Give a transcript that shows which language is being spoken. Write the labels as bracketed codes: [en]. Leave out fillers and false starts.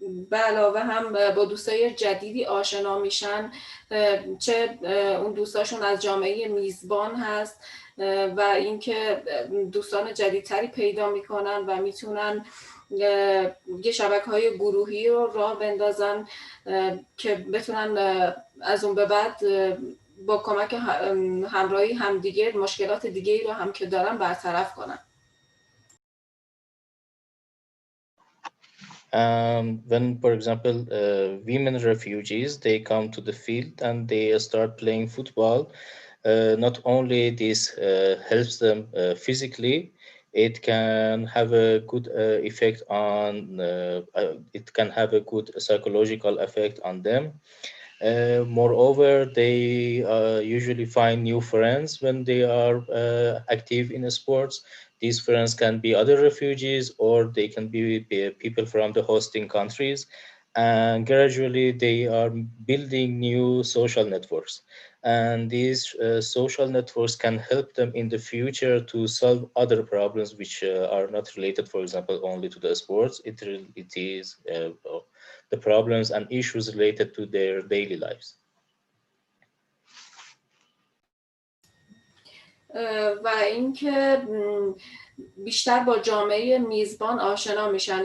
[fa] به علاوه هم با دوستای جدیدی آشنا میشن، چه اون دوستاشون از جامعه میزبان هست و اینکه دوستان جدیدتری پیدا میکنن و میتونن یه شبکه‌های گروهی رو راه بندازن که بتونن از اون به بعد با کمک همراهی همدیگه مشکلات دیگه‌ای رو هم که دارن برطرف کنن. [en] When, for example, women refugees, they come to the field and they start playing football, not only this helps them physically, it can have a good effect on, it can have a good psychological effect on them. Moreover, they usually find new friends when they are active in sports. These friends can be other refugees or they can be people from the hosting countries. And gradually they are building new social networks. And these social networks can help them in the future to solve other problems which are not related, for example, only to the sports. It is the problems and issues related to their daily lives. [fa] و اینکه بیشتر با جامعه میزبان آشنا میشن.